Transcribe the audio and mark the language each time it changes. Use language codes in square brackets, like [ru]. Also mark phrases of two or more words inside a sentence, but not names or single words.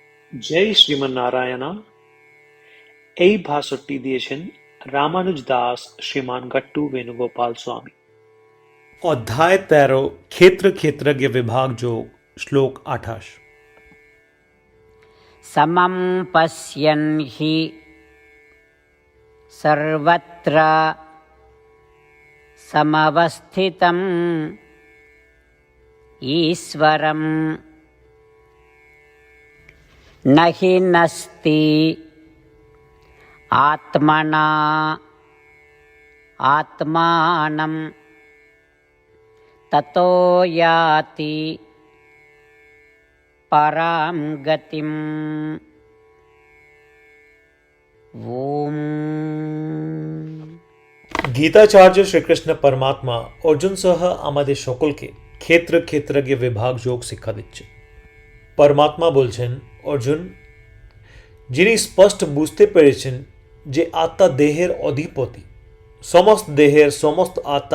[bn] জয় শ্রীমন্নারায়ণা। এই ভাষণটি দিয়েছেন রামানুজ দাস শ্রীমান গট্টু বেণুগোপাল স্বামী। অধ্যায় 13 ক্ষেত্র ক্ষেত্রজ্ঞ বিভাগ যোগ শ্লোক 28। [sa] समं पश्यन् हि सर्वत्र समवस्थितम् ईश्वरं न हि नस्ति आत्मना आत्मानं ततो याति परां गतिम्। ओम। [bn] গীতাচার্য শ্রীকৃষ্ণ পরমাত্মা অর্জুন সহ আমাদের সকলকে ক্ষেত্র ক্ষেত্রজ্ঞ বিভাগ যোগ শিক্ষা দিচ্ছে। পরমাত্মা বলছেন, অর্জুন, যিনি স্পষ্ট বুঝতে পেরেছেন যে আত্মা দেহের অধিপতি, সমস্ত দেহের সমস্ত আত্মা